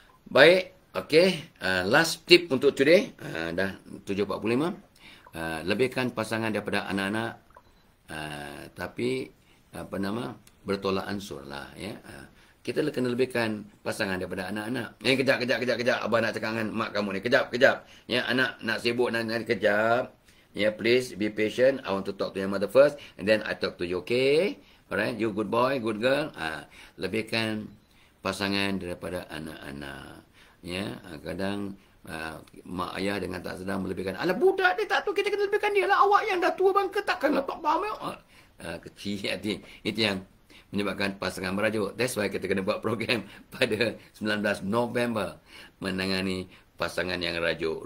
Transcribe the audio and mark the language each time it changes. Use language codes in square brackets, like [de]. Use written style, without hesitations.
[ms] Baik, okey. [en] Last tip [ms] untuk [en] today. [ms] Dah 7.45. Lebihkan pasangan daripada anak-anak. Tapi, bertolak ansur lah. Ya. Kita kena lebihkan pasangan daripada anak-anak. Kejap. Abah nak cakap dengan mak kamu ni. Kejap. Ya, anak nak sibuk nanti kejap. Ya, [en] please be patient. I want to talk to your mother first. And then I talk to you, okay? Alright, you good boy, good girl. [ms] Lebihkan pasangan daripada anak-anak. Ya, kadang mak ayah dengan tak sedar melebihkan. Alah, budak dia tak tahu, kita kena lebihkan dia lah. Awak yang dah tua bangka takkanlah tak faham. Kecil hati. Itu yang menyebabkan pasangan merajuk. [en] That's why [ms] kita kena buat program pada 19 November menangani pasangan yang rajuk.